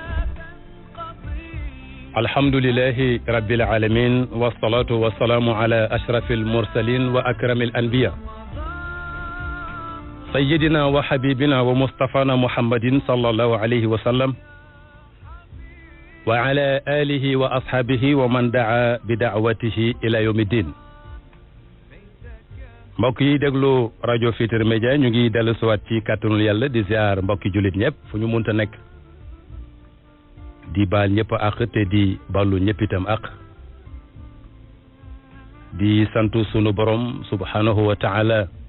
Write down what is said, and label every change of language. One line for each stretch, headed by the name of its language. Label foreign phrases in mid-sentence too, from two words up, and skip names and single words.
Arabic: الحمد لله رب العالمين والصلاة والسلام على أشرف المرسلين وأكرم الأنبياء سيدنا وحبيبنا ومصطفانا محمد صلى الله عليه وسلم وعلى آله وأصحابه ومن دعا بدعوته إلى يوم الدين.
Wolof: mbokk yi déglu rajo Futurs Médias ñu ngi dellu siwaat ci kàttanul yàlla di ziar mbokki jullit ñëpp fu ñu munta nekk di baal ñëpp àq te di ballu ñëpp itam àq di santu sunu borom
Arabic: سبحانه وتعالى